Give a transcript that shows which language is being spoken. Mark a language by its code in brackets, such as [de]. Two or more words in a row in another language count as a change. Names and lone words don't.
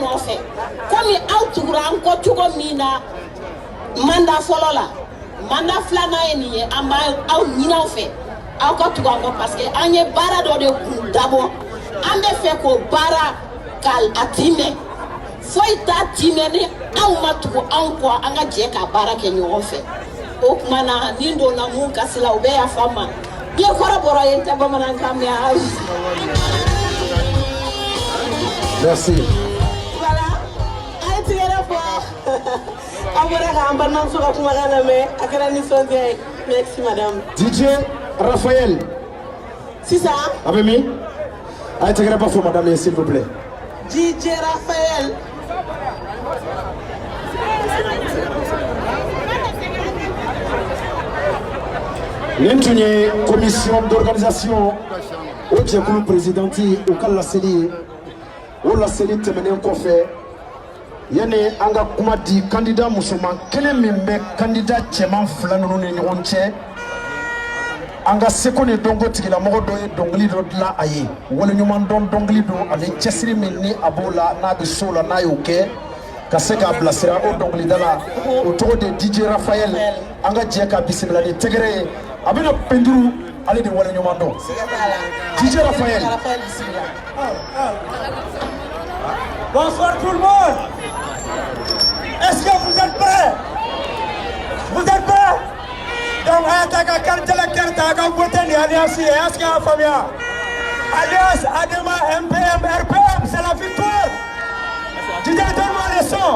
[bm] nɔfɛ komi aw tugura an kɔ cogo min na mandat fɔlɔ la mandat filanan ye nin ye an b'a aw ɲini aw fɛ aw ka tugu an kɔ [fr] parce que [bm] an ye baara dɔ de kun dabɔ an bɛ fɛ k'o baara k'a timɛ foyi t'a timɛ ni anw ma tugu anw kɔ an ka jɛ ka baara kɛ ɲɔgɔn fɛ o kumana ni donna mun kasi la u bɛ yafa n ma n ye kɔrɔbɔrɔ ye n tɛ bamanankan mɛn ayi. [fr] Merci. Voilà. [bm] Aïe tigɛra fɔ aw bɔra k'an balimamuso ka kumakan lamɛn a kɛra nisɔndiya ye [fr] merci madame. [bm] DJ Raphaël. Sisan. A bɛ min? A ye tɛgɛrɛba fɔ madame ye [fr] s'il vous plaît. [bm] DJ Raphaël. Nin tun ye [fr] commission d'organisation [bm] o jɛkulu présidente o ka laseli ye o laseli tɛmɛnen kɔfɛ yanni an ka kuma di candidat musoman kelen min bɛ candidat cɛman fila ninnu ni ɲɔgɔn cɛ an ka seko ni dɔnko tigilamɔgɔ dɔ ye dɔnkili dɔ dilan a ye waleɲuman dɔn dɔnkili don ani cɛsiri min ni a b'o la n'a bɛ so la n'a y'o kɛ ka se k'a bilasira o dɔnkilidala o tɔgɔ de DJ Raphael an ka jɛ ka bisimila ni tɛgɛrɛ ye a bɛna peinture ale de waleɲuman dɔn DJ Raphael. [fr] Bonsoir tout le monde. Est-ce que vous êtes prêts? Vous êtes prêts? Donc, ayataka kartela karta ka boten alliance est-ce qu'il y a Fabien? Alliance Adema MPM RPM, c'est la victoire. Tu donne-moi les sons.